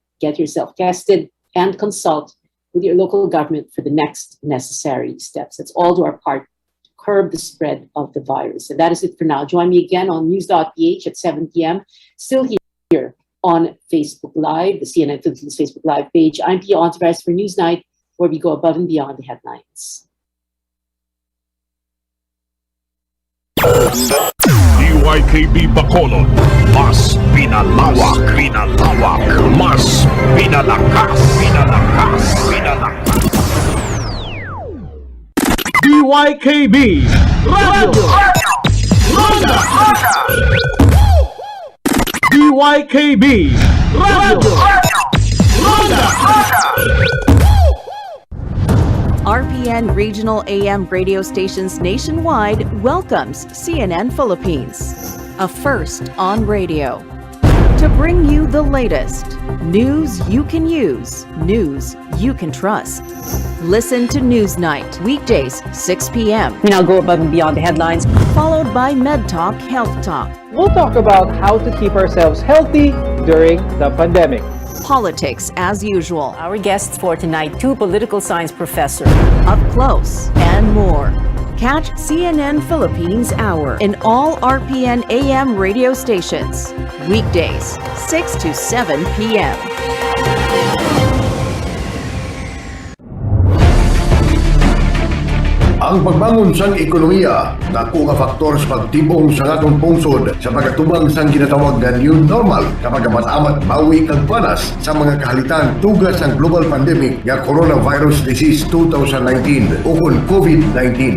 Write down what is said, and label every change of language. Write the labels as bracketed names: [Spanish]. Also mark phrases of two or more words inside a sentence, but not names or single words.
[English] Get yourself tested and consult with your local government for the next necessary steps. That's all to our part to curb the spread of the virus. And that is it for now. Join me again on news.ph at 7 p.m. Still here on Facebook Live, the CNN Philippines Facebook Live page. I'm Pia Ontiveros for Newsnight, where we go above and beyond the headlines. DYKB Bacolod, [Filipino] mas pinalawak, mas pinalakas. [English] DYKB Radio Ronda. DYKB Radio Ronda. RPN Regional AM radio stations nationwide welcomes CNN Philippines, a first on radio. To bring you the latest news you can use, news you can trust. Listen to Newsnight, weekdays, 6 p.m. We now go above and beyond the headlines. Followed by Med Talk, Health Talk. We'll talk about how to keep ourselves healthy during the pandemic. Politics as usual. Our guests for tonight, 2 political science professors. Up close and more. Catch CNN Philippines Hour in all RPN AM radio stations. Weekdays, 6 to 7 p.m. [Hiligaynon] Ang pagbangon sang ekonomiya, dako nga faktor sa pagtibong sa atong pungsod sa pagkatubang sang ginatawag nga [English] new normal [Hiligaynon] kapag amat-amat bawi kag panas sa mga kahalitan tugas ang [English] global pandemic [Hiligaynon] nga [English] coronavirus disease [Hiligaynon] 2019 o kun COVID-19.